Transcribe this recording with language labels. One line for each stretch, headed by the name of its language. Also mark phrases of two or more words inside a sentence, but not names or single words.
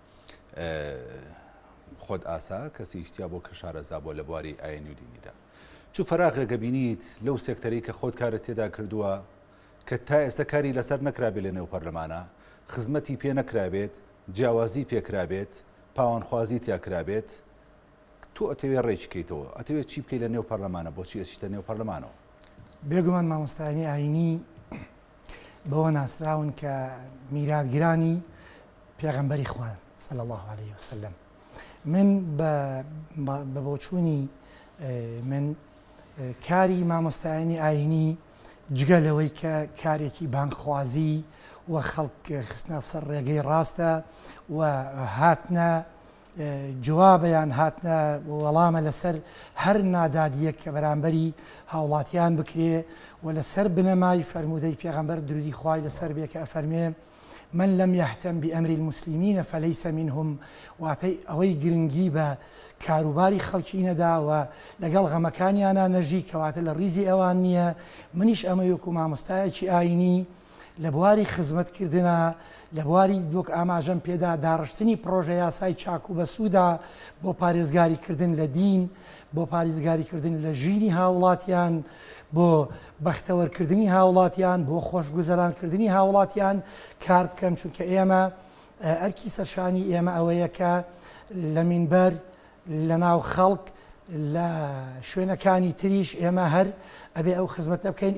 Central Kurdish: خۆت ئاسا کەسی شتیا بۆ کە شارەزا بۆ لە بواری ئاینی و دینیدا چوو فەراغێکە بینیت لەو سێکتەری کە خۆت کارت تێدا کردووە کە تا ئێستا کاری لەسەر نەکرابێت لە نێو پەرلەمانە خزمەتی پێ نەکرابێت جیاوازی پێکرابێت پاوانخوازی تیاکرابێت تۆ ئەتەوێت ڕێکی بکەیتەوە ئەتەوێت چی بکەیت لە نێو پەرلەمانە بۆچی ئەچیتە نێو پەرلەمانەوە؟ بێگومان مامۆستایانی ئاینی بەوە ناسراون کە میراتگرانی پێغەمبەری خوان
Arabic: صلی الله عليه وسلم
Central Kurdish: من بە بۆچوونی من کاری مامۆستایانی ئاینی جگە لەوەی کە کارێکی بانکخوازی و خەڵک خستنە سەر ڕێگەی ڕاستە و هاتنە جوابیان هاتنە وەڵامە لەسەر هەر نادادیەک کە بەرامبەری هاوڵاتیان بکرێ و لەسەر بنەمای فەرمودەی پێغەمبەر درودی خوای لەسەر بێ کە ئەفەرمێ
Arabic: من لم يهتم بأمر المسلمين فليس منهم
Central Kurdish: واتي ئەوەی گرنگی بە کاروباری خەڵکی نەدا و لەگەڵ غەمەکانیانە نەژی کەواتە لە ڕیزی ئەوان نییە. منیش ئەمە وەکو مامۆستایەکی ئاینی لە بواری خزمەتکردنە لە بواری دۆک ئاماژەم پێدا داڕشتنی پرۆژە یاسای چاک و بەسوودا بۆ پارێزگاریکردن لە دین، بۆ پارێزگاریکردن لە ژینی هاوڵاتیان، بۆ بەختەوەرکردنی هاوڵاتیان، بۆ خۆشگوزەرانکردنی هاوڵاتیان کار بکەم، چونکە ئێمە ئەرکی سەرشانی ئێمە ئەوەیە کە لە مینبەر لە ناو خەڵک لە شوێنەکانی تریش ئێمە هەر ئەبێ ئەو خزمەتە بکەین.